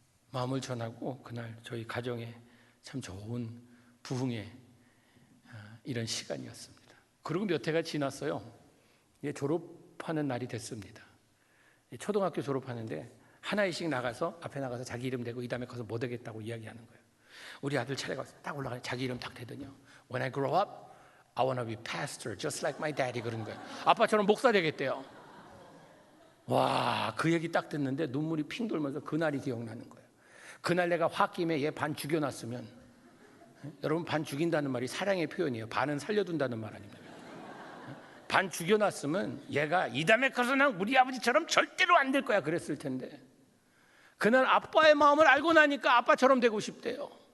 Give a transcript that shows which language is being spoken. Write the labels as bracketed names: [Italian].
[Korean] 마음을 전하고 그날 저희 가정에 참 좋은 부흥의 이런 시간이었습니다. 그리고 몇 해가 지났어요. 졸업하는 날이 됐습니다. 초등학교 졸업하는데 하나씩 나가서 앞에 나가서 자기 이름 대고 이 다음에 가서 뭐 되겠다고 이야기하는 거예요. 우리 아들 차례가 딱 올라가니 자기 이름 딱 대더니요. [English] When I grow up, I want to be pastor, just like my daddy. [Korean] 그런 거예요. 아빠처럼 목사 되겠대요. 와, 그 얘기 딱 듣는데 눈물이 핑 돌면서 그날이 기억나는 거예요. 그날 내가 홧김에 얘 반 죽여놨으면, 여러분 반 죽인다는 말이 사랑의 표현이에요. 반은 살려둔다는 말 아닙니까? 반 죽여놨으면 얘가 이 다음에 커서 난 우리 아버지처럼 절대로 안 될 거야 그랬을 텐데, 그날 아빠의 마음을 알고 나니까 아빠처럼 되고 싶대요.